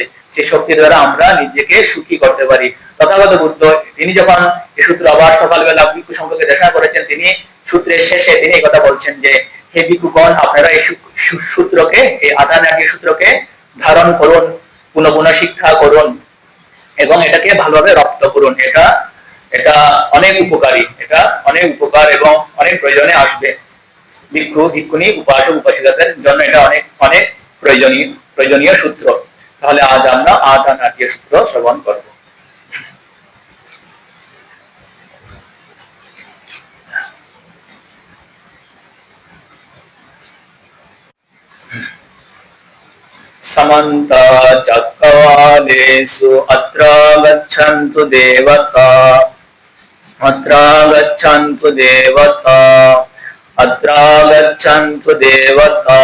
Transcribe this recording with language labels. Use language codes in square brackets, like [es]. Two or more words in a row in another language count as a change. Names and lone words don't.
[bn] সেই শক্তি দ্বারা আমরা নিজেকে সুখী করতে পারি। তথাগত বুদ্ধ তিনি যখন এই সূত্র আবার সকালবেলা ভিক্ষু সম্পর্কে দেশনা করেছেন, তিনি সূত্রের শেষে তিনি এই কথা বলছেন যে হে ভিক্ষুগণ, আপনারা এই সূত্রকে, এই আদানাতিয়া সূত্রকে ধারণ করুন, পুনঃ পুনঃ শিক্ষা করুন এবং এটাকে ভালোভাবে রপ্ত করুন। এটা এটা অনেক উপকারী, এটা অনেক উপকার এবং অনেক প্রয়োজনে আসবে। ভিক্ষু ভিক্ষুণী উপাসক উপাসিকাদের জন্য এটা অনেক অনেক প্রয়োজনীয় সূত্র। তাহলে আজ আমরা ৮ আর ৯ সূত্র শ্রবণ করব। [pi] समन्त चक्रवालेषु अत्र गच्छन्तु देवता, अत्र गच्छन्तु देवता, अत्र गच्छन्तु देवता।